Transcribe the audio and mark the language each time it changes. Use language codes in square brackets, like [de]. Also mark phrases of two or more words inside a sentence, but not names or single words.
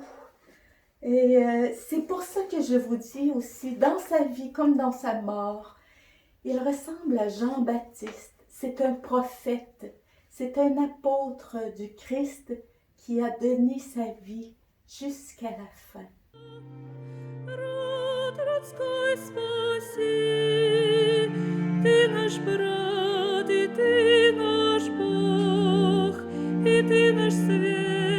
[fr] Et c'est pour ça que je vous dis aussi, dans sa vie comme dans sa mort, il ressemble à Jean-Baptiste. C'est un prophète, c'est un apôtre du Christ qui a donné sa vie jusqu'à la fin. [ru] Ты наш брат, и ты наш Бог, и ты наш свет.